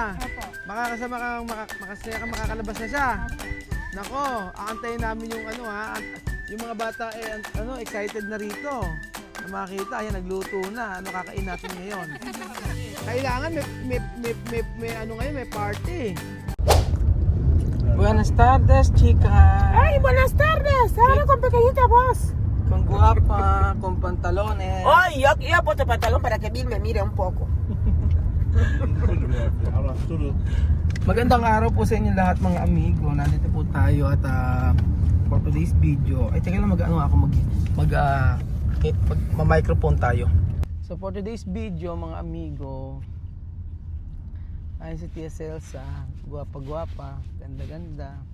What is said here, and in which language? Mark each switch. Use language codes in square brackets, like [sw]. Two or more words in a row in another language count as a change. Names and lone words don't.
[tl] Makakasama ka, makasaya ka, makakalabas na siya. Nako, aantayin namin yung ano ha. Yung mga bata excited na rito. Na makita, ayan, nagluto na. Ano kakain natin ngayon? Kailangan may ano ngayon, may party. [es] Buenas tardes, chicas. ¡Ay, buenas tardes! Ahora con pequeñita voz. Con guapa, con pantalones. ¡Ay, yo he puesto pantalón para que Bill me mire un poco! [tl] Magandang araw po sa inyo lahat mga amigo. Nandito po tayo at [en] for today's video. [tl] Ay, teka lang microphone tayo. So [en] for today's video [tl] mga amigo, ay si Tia Celsa, guwapa-guwapa, ganda-ganda.